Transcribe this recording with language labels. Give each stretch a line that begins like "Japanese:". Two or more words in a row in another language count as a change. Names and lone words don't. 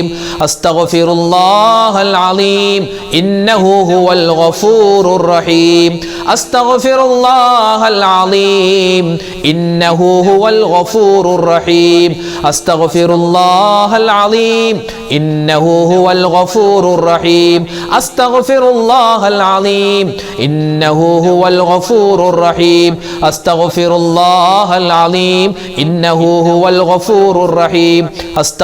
Arabic: أستغفر الله العليم إنه هو الغفور الرحيم. أستغفر الله العليم إنه هو الغفور الرحيم. أستغفر الله العليم إنه هو الغفور الرحيم. അസ്തഗ്ഫിറുല്ലാഹൽ العظيم إنه هو الغفور الرحيم. أستغفر الله العظيم إنه هو الغفور الرحيم.